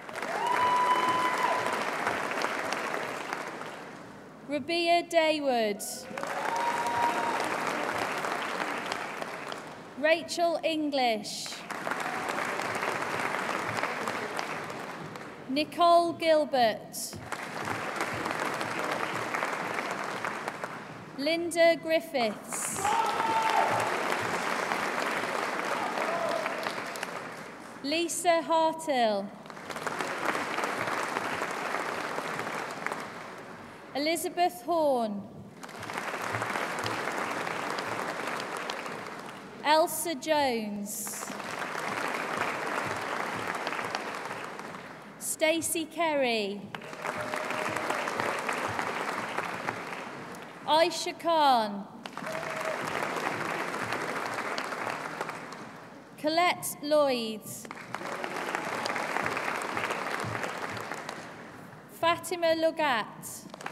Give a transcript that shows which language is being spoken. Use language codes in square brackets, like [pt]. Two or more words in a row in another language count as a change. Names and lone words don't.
[en] Rabia Daywood. Rachel English. Nicole Gilbert. Linda Griffiths. Lisa Hartill. Elizabeth Horn. Elsa Jones. Stacey Kerry. Aisha Khan. Colette Lloyd. Fatima Lugat.